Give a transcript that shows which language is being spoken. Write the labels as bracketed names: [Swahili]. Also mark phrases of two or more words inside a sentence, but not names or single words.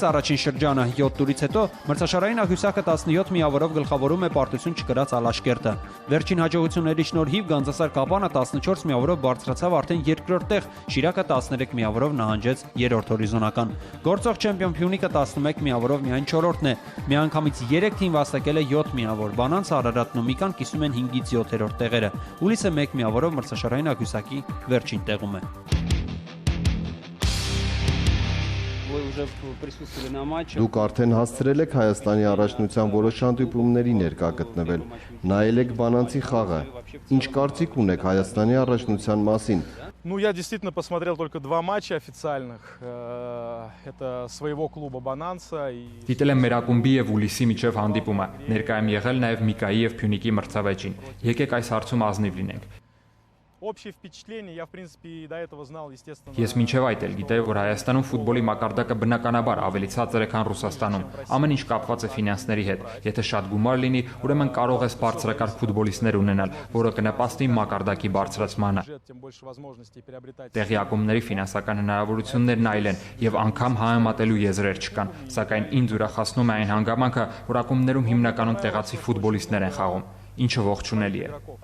[Armenian] առաջին շրջանը 7 տուրից հետո մրցաշարային աղյուսակը 17 միավորով գլխավորում է պարտություն չկրած Ալաշկերտը։ Վերջին հաջողությունների շնորհիվ Գանձասար Կապանը 14 միավորով բարձրացավ արդեն երկրորդ տեղ, Շիրակը 13 միավորով նահանջեց 3-րդ հորիզոնական։ Գործող չեմպիոն Փյունիկը 11 միավորով միայն 4-րդն է։ Միանգամից 3 թիմ վաստակել է 7 միավոր։ Բանանց, Արարատն ու Միկան կիսում են 5-ից 7-րդ տեղերը։ Ուլիսը 1 միավորով մրցաշարային աղյուսակի վերջին տեղում է։ Դուք արդեն հասցրել եք Հայաստանի առաջնության որոշ հանդիպումների ներկա գտնվել, նայել եք Բանանցի խաղը։ Ինչ կարծիք ունեք Հայաստանի առաջնության մասին։ [Russian] Ну, я действительно посмотрел только 2 матча официальных. Это своего клуба Бананса и [Armenian] Դիտել եմ մեր ակումբի եւ Ուլիսի միջև հանդիպումը։ Ներկայ եմ եղել նաեւ Միկայի եւ Փյունիկի մրցավեճին։ Եկեք այս հարցում ազնիվ լինենք։ [Russian] Общее впечатление, я в принципе до этого знал, естественно. [Armenian] Ես մինչև այդ էլ գիտեի, որ Հայաստանում ֆուտբոլի մակարդակը բնականաբար ավելի ցածր է, քան Ռուսաստանում։ Ամեն ինչ կապված է ֆինանսների հետ։ Եթե շատ գումար լինի, ուրեմն կարող ես բարձրակարգ ֆուտբոլիստներ ունենալ, որը կնպաստի մակարդակի բարձրացմանը։ Տեղի ակումբների ֆինանսական հնարավորություններն այլ են եւ անգամ համեմատելու եզրեր չկան, сакայն ինձ ուրախացնում է այն հանգամանքը, որ ակումբներում հիմնականում տեղացի ֆուտբոլիստներ են խաղում։ Ինչը ողջունելի է։